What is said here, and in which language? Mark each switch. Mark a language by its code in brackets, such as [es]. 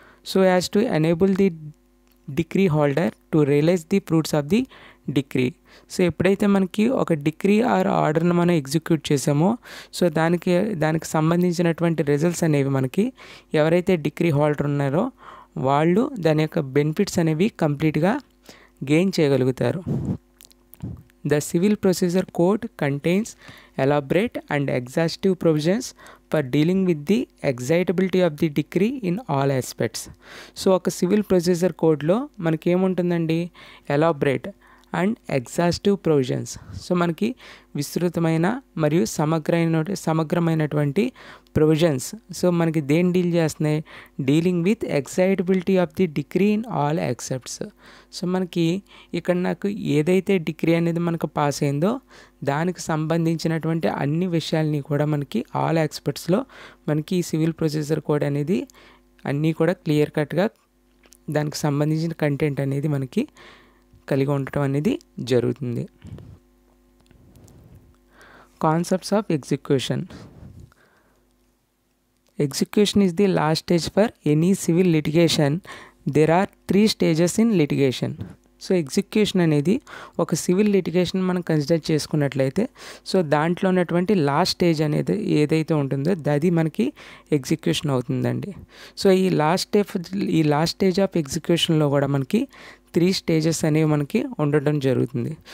[en] So as to enable the decree holder to realise the fruits of the decree. [te] So ఎప్పుడైతే మనకి ఒక decree are ఆర్డర్ని మనం execute చేసామో సో దానికి సంబంధించినటువంటి రిజల్ట్స్ అనేవి మనకి ఎవరైతే డిక్రీ హోల్డర్ ఉన్నారో వాళ్ళు దాని యొక్క బెనిఫిట్స్ అనేవి కంప్లీట్గా గెయిన్ చేయగలుగుతారు. [en] The Civil Procedure Code contains elaborate and exhaustive provisions for dealing with the excitability of the decree in all aspects. [te] So ఒక సివిల్ ప్రొసీజర్ కోడ్లో మనకి ఏముంటుందండి, [en] Elaborate and exhaustive provisions. [te] So మనకి విస్తృతమైన మరియు సమగ్రమైనటువంటి ప్రొవిజన్స్. [en] so [te] మనకి దేని డీల్ చేస్తున్నాయి, [en] Dealing with executability of the decree in all aspects. [te] So మనకి ఇక్కడ నాకు ఏదైతే డిక్రీ అనేది మనకు పాస్ అయిందో దానికి సంబంధించినటువంటి అన్ని విషయాల్ని కూడా మనకి ఆల్ యాక్సెప్ట్స్లో మనకి ఈ సివిల్ ప్రొసీజర్ కోడ్ అనేది అన్నీ కూడా క్లియర్ కట్గా దానికి సంబంధించిన కంటెంట్ అనేది మనకి కలిగి ఉండటం అనేది జరుగుతుంది. [en] Concepts of execution. Execution is the last stage for any civil litigation. There are 3 stages in litigation. [te] So execution అనేది ఒక సివిల్ లిటిగేషన్ మనం కన్సిడర్ చేసుకున్నట్లయితే సో దాంట్లో ఉన్నటువంటి లాస్ట్ స్టేజ్ అనేది ఏదైతే ఉంటుందో అది మనకి ఎగ్జిక్యూషన్ అవుతుందండి. సో ఈ లాస్ట్ స్టేజ్ ఆఫ్ ఎగ్జిక్యూషన్లో కూడా మనకి 3 స్టేజెస్ అనేవి మనకి ఉండటం జరుగుతుంది.